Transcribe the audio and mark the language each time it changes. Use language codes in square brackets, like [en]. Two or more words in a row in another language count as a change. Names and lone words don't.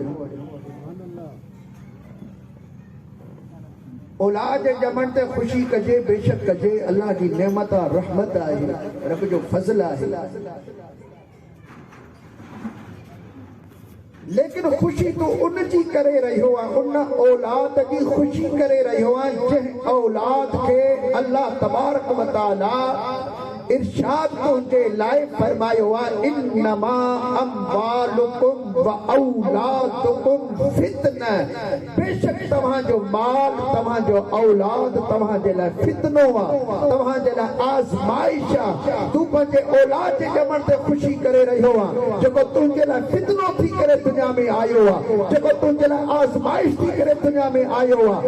[sd] औलाद ॼमण ते ख़ुशी कजे, बेशक कजे, अल्लाह जी नेमत आहे, रहमत आहे, रब जो फज़ल आहे, लेकिन ख़ुशी तूं उन जी करे रहियो आहे, उन औलाद जी ख़ुशी करे रहियो आहे जंहिं औलाद खे [ar] الله تبارك وتعالى [sd] इरशाद तुंहिंजे लाइ फरमायो आहे, [ar] إنما أموالكم وأولادكم فتنة, [sd] बेशक तव्हांजो माल, तव्हांजो औलाद तव्हांजे लाइ फितनो आहे, तव्हांजे लाइ आज़माइश आहे। तूं पंहिंजे औलाद जे ॼमण ते ख़ुशी करे रहियो आहे जेको तुंहिंजे लाइ फितनो थी करे दुनिया में आयो आहे, जेको तुंहिंजे लाइ आज़माइश थी करे दुनिया में आयो आहे।